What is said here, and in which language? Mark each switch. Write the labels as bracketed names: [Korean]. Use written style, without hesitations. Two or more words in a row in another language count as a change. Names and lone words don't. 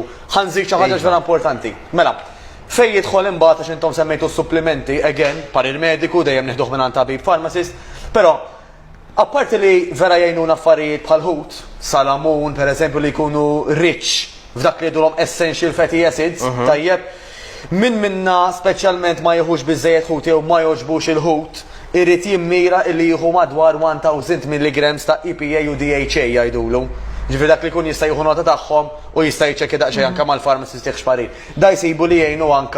[Maltese] Ħanżid xi ħaġa ġvera importanti. Mela, fejn jidħol imbagħad għax intom semmejtu supplementi, again, parir mediku dejjem nieħduh minn tabib pharmacist, però apparti li vera jgħinuna affarijiet bħal ħut, salamun pereżempju li jkunu rich f'dak li jgħidulhom [English] essential fatty acids, [Maltese] tajjeb, minna speċjalment ma jieħux biżejjed ħut jew ma jogħġbux il-ħut, irid jimmira illi jieħu madwar 1000 mg ta' EPA u DHA jgħidulu. Ġifieri dak li jkun jista' jieħu nota tagħhom u jista' jċekkja daqsxejn anke mal-pharmacist jieħ xparir. Da jsibu li jgħinu anke.